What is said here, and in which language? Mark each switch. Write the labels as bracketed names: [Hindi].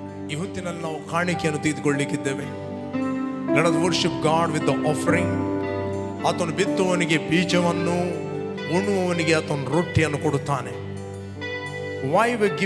[Kannada] ಈ ಹೊತ್ತಿನಲ್ಲಿ ನಾವು ಕಾಣಿಕೆಯನ್ನು ತೆಗೆದುಕೊಳ್ಳಲಿಕ್ಕಿದ್ದೇವೆ. [English] Let us worship God with the offering. [Kannada] ಆತನು ಬಿತ್ತುವವನಿಗೆ ಬೀಜವನ್ನು, ಉಣ್ಣುವವನಿಗೆ ಆತನು ರೊಟ್ಟಿಯನ್ನು ಕೊಡುತ್ತಾನೆ. [English] Why we give